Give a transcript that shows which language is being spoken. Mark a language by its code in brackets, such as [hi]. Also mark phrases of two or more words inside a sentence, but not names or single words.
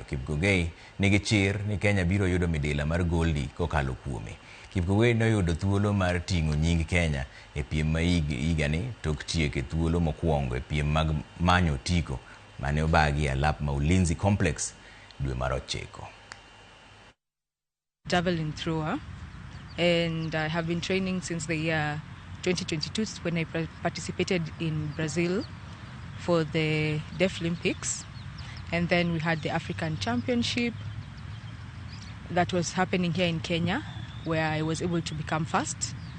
[luo] Kipkogei nigi chir ni Kenya biro yudo midila mar goldi kokalo kuome. Kipkogei noyudo thuolo mar ting'o nying Kenya e piem ma higani tok tieko thuolo mokwongo e piem mag manyo otiko mane obagi e alap ma Ulinzi Complex dwe mar 9. [en] Javelin thrower, and I have been training since the year 2022 when I participated in Brazil for the Deaflympics, and then we had the African Championship that was happening here in Kenya, where I was able to become first.